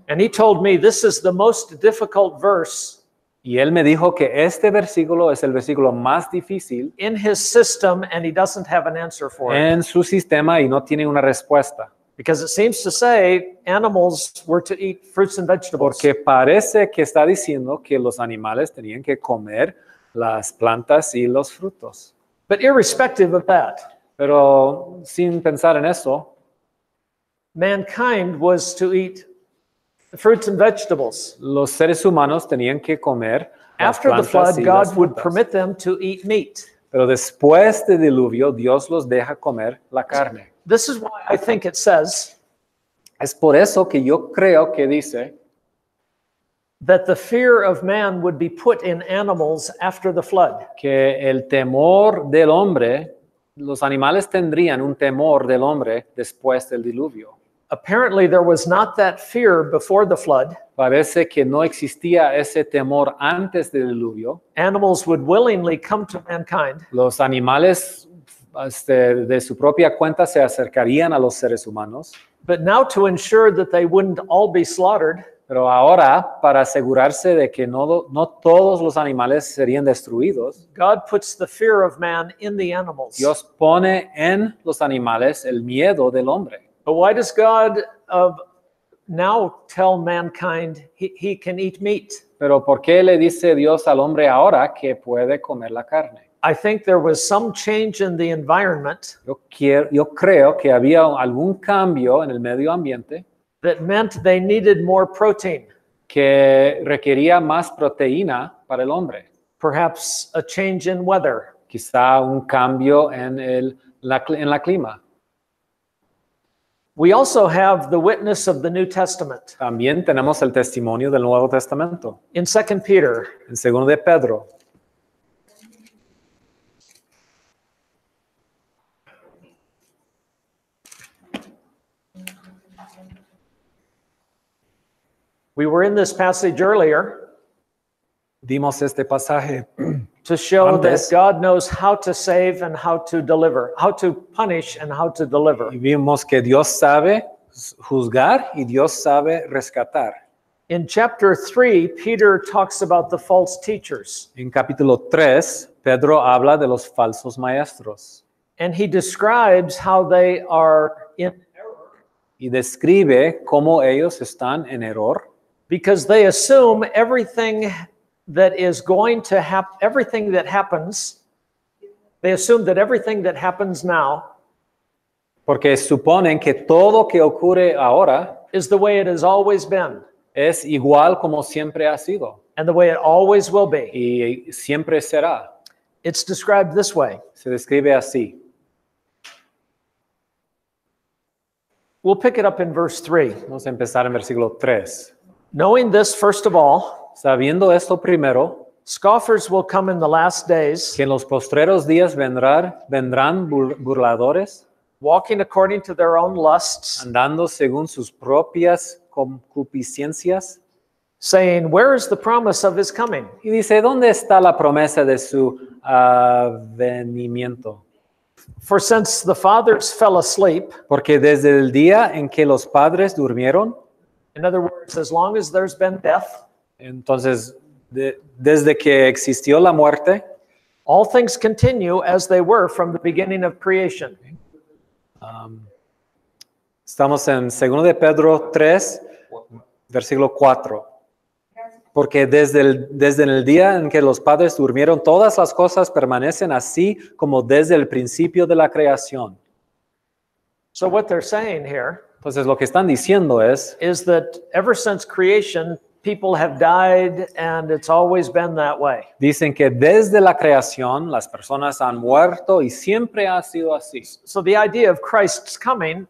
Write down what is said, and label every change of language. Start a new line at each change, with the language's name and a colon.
English: And he told me this is the most difficult verse
Spanish: y él me dijo que este versículo es el versículo más difícil
English: in his system, and he doesn't have an answer for it.
Spanish: en su sistema y no tiene una respuesta.
English: Because it seems to say animals were to eat fruits and vegetables.
Spanish: Porque parece que está diciendo que los animales tenían que comer las plantas y los frutos.
English: But irrespective of that,
Spanish: Pero sin pensar en eso,
English: mankind was to eat fruits and vegetables.
Spanish: los seres humanos tenían que comer las
English: After the
Spanish: plantas
English: flood,
Spanish: y las
English: God would
Spanish: frutas.
English: permit them to eat meat.
Spanish: Pero después del diluvio, Dios los deja comer la carne.
English: This is why I think it says
Spanish: Es por eso que yo creo que dice
English: that the fear of man would be put in animals after the flood.
Spanish: que el temor del hombre, los animales tendrían un temor del hombre después del diluvio.
English: Apparently, there was not that fear before the flood.
Spanish: Parece que no existía ese temor antes del diluvio.
English: Animals would willingly come to mankind,
Spanish: Los animales de su propia cuenta se acercarían a los seres humanos.
English: but now to ensure that they wouldn't all be slaughtered,
Spanish: Pero ahora, para asegurarse de que no todos los animales serían destruidos,
English: God puts the fear of man in the animals.
Spanish: Dios pone en los animales el miedo del hombre.
English: But why does God now tell mankind he can eat meat?
Spanish: Pero ¿por qué le dice Dios al hombre ahora que puede comer la carne?
English: I think there was some change in the environment
Spanish: Yo creo que había algún cambio en el medio ambiente
English: that meant they needed more protein.
Spanish: que requería más proteína para el hombre.
English: Perhaps a change in weather.
Spanish: Quizá un cambio en la clima.
English: We also have the witness of the New Testament.
Spanish: También tenemos el testimonio del Nuevo Testamento.
English: In 2 Peter,
Spanish: En 2 de Pedro.
English: we were in this passage earlier
Spanish: Dimos este pasaje
English: to show
Spanish: Antes.
English: that God knows how to save and how to deliver, how to punish and how to deliver.
Spanish: y vimos que Dios sabe juzgar y Dios sabe rescatar.
English: In chapter 3, Peter talks about the false teachers,
Spanish: En capítulo 3, Pedro habla de los falsos maestros
English: and he describes how they are in error
Spanish: y describe cómo ellos están en error
English: because they assume everything that is going to happen, everything that happens, They assume that everything that happens now
Spanish: Porque suponen que todo que ocurre ahora
English: is the way it has always been
Spanish: es igual como siempre ha sido
English: and the way it always will be.
Spanish: y siempre será.
English: It's described this way.
Spanish: Se describe así.
English: We'll pick it up in verse 3.
Spanish: Vamos a empezar en versículo 3.
English: Knowing this, first of all,
Spanish: Sabiendo esto primero,
English: scoffers will come in the last days,
Spanish: que en los postreros días vendrán burladores,
English: walking according to their own lusts,
Spanish: andando según sus propias concupiscencias.
English: saying, where is the promise of his coming?
Spanish: Y dice, ¿dónde está la promesa de su venimiento?
English: For since the fathers fell asleep,
Spanish: Porque desde el día en que los padres durmieron,
English: in other words, as long as there's been death,
Spanish: entonces desde que existió la muerte,
English: all things continue as they were from the beginning of creation.
Spanish: estamos en 2 de Pedro 3, versículo 4. Porque desde el día en que los padres durmieron, todas las cosas permanecen así como desde el principio de la creación.
English: So what they're saying here
Spanish: Entonces lo que están diciendo es
English: is that ever since creation, people have died and it's always been that way.
Spanish: dicen que desde la creación las personas han muerto y siempre ha sido así.
English: So the idea of Christ's coming,